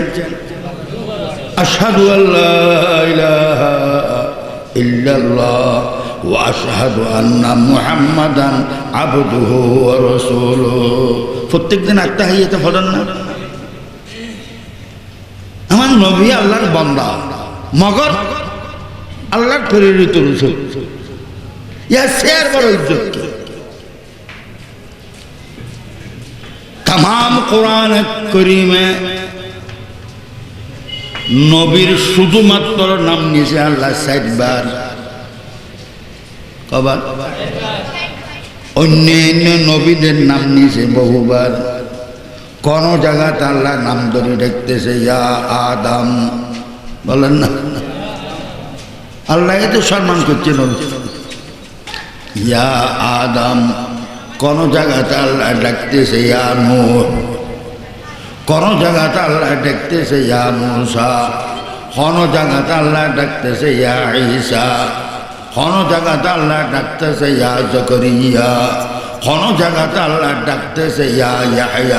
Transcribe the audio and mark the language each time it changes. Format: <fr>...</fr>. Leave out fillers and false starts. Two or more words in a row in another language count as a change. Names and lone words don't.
<ar>أشهد أن لا إله إلا الله وأشهد أن محمدا عبده ورسوله.</ar> <bn>প্রত্যেকদিন আত্তাহিয়াতে পড়েন না? আমার নবী আল্লাহর বান্দা, মগর আল্লাহর প্রেরিত রাসূল, ইয়া শের বড় ইজ্জত কি। তামাম কুরান করীমে নবীর শুধুমাত্র নাম নিয়ে আল্লাহ 60 বার, কবার অন্য নবীদের নাম নিয়ে বহুবার। কোন জায়গাতে আল্লাহ নাম ধরে ডাকতেছে ইয়া আদম, বলেন না? আল্লাহ এত সম্মান করছে নবী, ইয়া আদম। কোন জায়গাতে আল্লাহ ডাকতেছে ইয়া নূহ, কোন জায়গাতে আল্লাহ ডাকতেছে ইয়া মূসা, কোন জায়গাতে আল্লাহ ডাকতেছে ইয়া ঈসা, কোন জায়গাতে আল্লাহ ডাকতেছে ইয়া জাকারিয়া, কোন জায়গাতে আল্লাহ ডাকতেছে ইয়া ইয়াহইয়া।</bn>